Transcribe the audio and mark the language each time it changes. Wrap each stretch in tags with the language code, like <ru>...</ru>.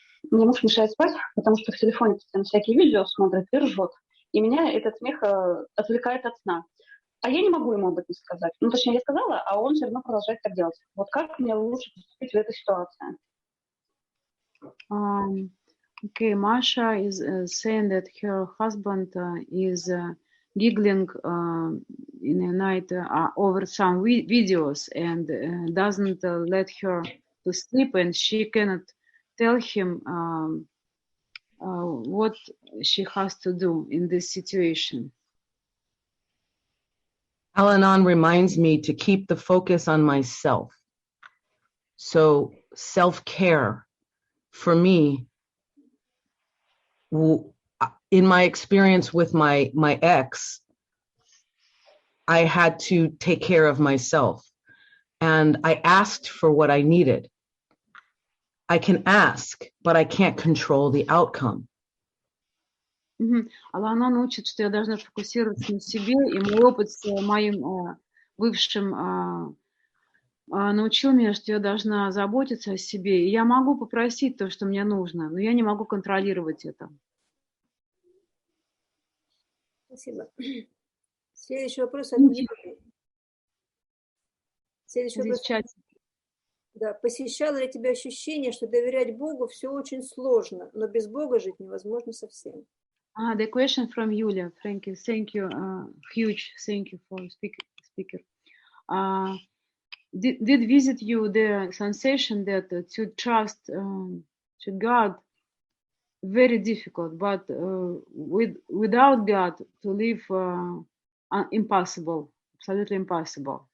<ru>Мне муж мешает спать, потому что в телефоне постоянно всякие видео смотрит и ржет. И меня этот смех отвлекает от сна. А я не могу ему об этом сказать. Ну, точнее, я сказала, а он все равно продолжает так делать. Вот как мне лучше поступить в этой ситуации?</ru> <en>Okay, Masha is saying that her husband is giggling in the night over some videos and doesn't let her to sleep, and she cannot tell him what she has to do in this situation. Al-Anon reminds me to keep the focus on myself. So self-care for me, in my experience with my ex, I had to take care of myself. And I asked for what I needed. I can ask, but I can't control the outcome.</en> <ru>Ал-Анон учит, что я должна фокусироваться на себе, и мой опыт с моим бывшим научил меня, что я должна заботиться о себе. И я могу попросить то, что мне нужно, но я не могу контролировать это. Спасибо. Следующий вопрос от Юли. Следующий вопрос. Да. Посещало ли тебя ощущение, что доверять Богу все очень сложно, но без Бога жить невозможно совсем?</ru> <en>The question from Yulia. Frankie, thank you. Huge thank you for speaker. Did visit you the sensation that to trust to God very difficult, but without God to live impossible, absolutely impossible.</en>